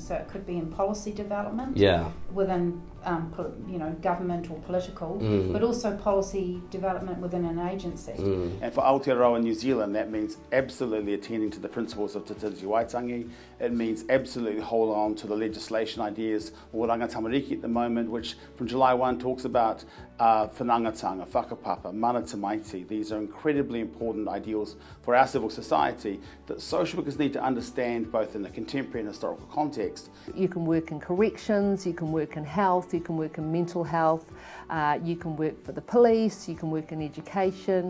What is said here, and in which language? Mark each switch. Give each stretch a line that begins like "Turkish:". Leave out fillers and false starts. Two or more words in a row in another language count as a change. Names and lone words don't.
English: So it could be in policy development, within government or political, but also policy development within an agency. And for Aotearoa New Zealand, that means absolutely attending to the principles of Te Tiriti Waitangi. It means absolutely hold on to the legislation ideas or Rangatamariki at the moment, which from July 1 talks about
Māori: whanangatanga, whakapapa, mana tamaiti.
English: These are incredibly important ideals for our civil society that social workers need to understand both in the contemporary and historical context. You can work in corrections, you can work in health, you can work in mental health, you can work for the police, you can work in education.